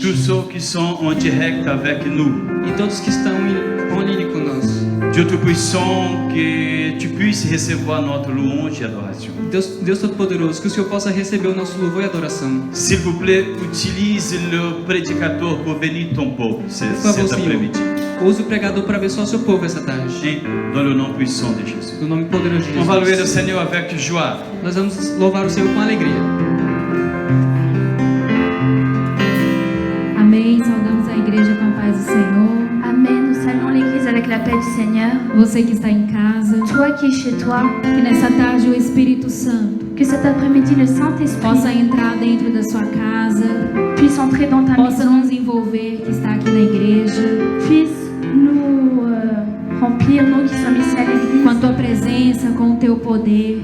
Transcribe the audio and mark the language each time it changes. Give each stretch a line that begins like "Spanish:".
French: tous ceux qui sont en direct avec nous.
Portuguese: e todos que estão em ligne conosco.
French: Dieu Tout-Puissant, que tu puisses recevoir notre louange et adoration.
Portuguese: Deus Todo-Poderoso, que o Senhor possa receber o nosso louvor e adoração.
French: S'il vous plaît, utilise le prédicateur pour bénir ton peuple cet
Portuguese: Por favor, Senhor,
French: après-midi.
Portuguese: use o pregador para abençoar o seu povo essa tarde.
French: Et dans le nom puissant de Jésus.
Portuguese: No nome poderoso de
French: On va louer le
Portuguese: Jesus.
French: Seigneur avec joie.
Portuguese: Nós vamos louvar o Senhor com alegria. Amém. Saudamos a igreja com a paz do Senhor.
French: Amen. Nous saluons l'Église avec la paix du Seigneur.
Portuguese: Você que está em casa,
French: Toi qui es chez toi,
Portuguese: que nessa tarde o Espírito Santo
French: que cet après-midi le Saint-Esprit
Portuguese: possa entrar dentro da sua casa,
French: puisse entrer dans ta
Portuguese: possa
French: maison,
Portuguese: nos envolver que está aqui na igreja,
French: puisse nous remplir, nous qui sommes ici à l'Église,
Portuguese: com a tua presença, com o teu poder,